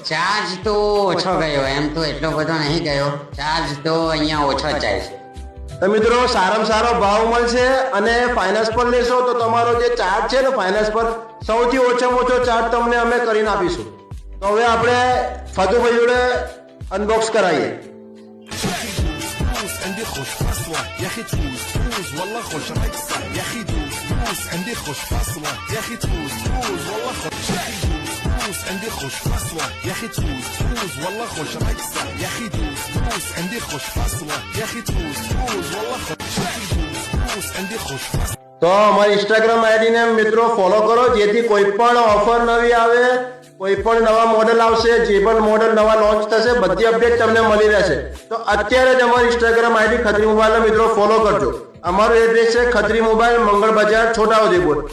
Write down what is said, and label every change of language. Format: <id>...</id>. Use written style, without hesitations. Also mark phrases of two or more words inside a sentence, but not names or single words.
<gu>ચાર્જ તો ઓછો ગયો, એમ તો એટલો બધો નહીં ગયો. ચાર્જ તો અહીંયા ઓછો જ જાય છે. તો મિત્રો, સારામાં સારો ભાવ મળશે અને ફાઇનાન્સ પર લેશો તો તમારો જે ચાર્જ છે ને ફાઇનાન્સ પર, સૌથી ઓછામાં ઓછો ચાર્જ તમને અમે કરીને આપીશું. તો હવે આપણે ફતુભાઈ જોડે અનબોક્સ કરાવીએ.</gu> <ar>عندي خوش فصلة يا اخي تفوز فوز والله خوش رقصة يا اخي دوز فوز عندي خوش فصلة يا اخي تفوز فوز والله خوش فوز عندي خوش فصلة يا اخي تفوز فوز والله خوش رقصة يا اخي دوز فوز عندي خوش فصلة يا اخي تفوز فوز والله خوش فوز عندي خوش فصلة.</ar> <gu>તો અમારી ઇન્સ્ટાગ્રામ આઈડીને મિત્રો ફોલો કરો, જેથી કોઈ પણ ઓફર નવી આવે, કોઈ પણ નવા મોડેલ આવશે, જે પણ મોડેલ નવા લોન્ચ થશે, બધી અપડેટ તમને મળી રહેશે. તો અત્યારે જ અમારી ઇન્સ્ટાગ્રામ આઈડી ખત્રી મોબાઈલના મિત્રો ફોલો કરજો. અમારું એડ્રેસ છે ખત્રી મોબાઈલ, મંગળ બજાર, છોટાઉદેપુર.</gu>